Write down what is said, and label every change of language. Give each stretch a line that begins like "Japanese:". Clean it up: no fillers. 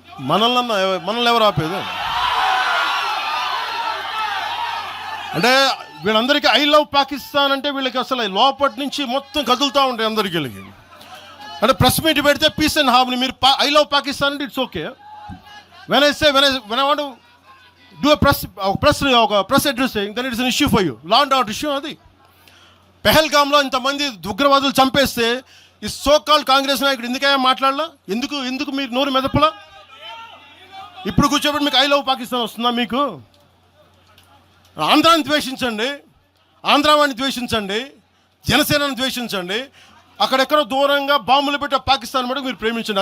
Telugu: మనల్ని ఎవరు ఆపేది? అంటే వీళ్ళందరికీ ఐ లవ్ పాకిస్తాన్ అంటే వీళ్ళకి అసలు లోపటి నుంచి మొత్తం కదులుతూ ఉంటాయి అందరికీ. అంటే ప్రెస్ మీట్ పెడితే పీస్ అండ్ హార్మనీ, మీరు ఐ లవ్ పాకిస్తాన్ అంటే it's okay.
English: when I want to do a press address saying, then it's an issue for you. Law and order issue అది.
Telugu: పెహల్గామ్లో ఇంతమంది ఉగ్రవాదులు చంపేస్తే ఈ సోకాల్ కాంగ్రెస్ నాయకుడు ఎందుకయ్యా మాట్లాడలా? ఎందుకు మీరు నోరు మెదపలా? ఇప్పుడు కూర్చోబెట్టి మీకు ఐ లవ్ పాకిస్తాన్ వస్తుందా? మీకు ఆంధ్రాని ద్వేషించండి, ఆంధ్రావాణి ద్వేషించండి, జనసేనని ద్వేషించండి, అక్కడెక్కడో దూరంగా బాంబులు పెట్టే పాకిస్తాన్ మటుకు మీరు ప్రేమించండి.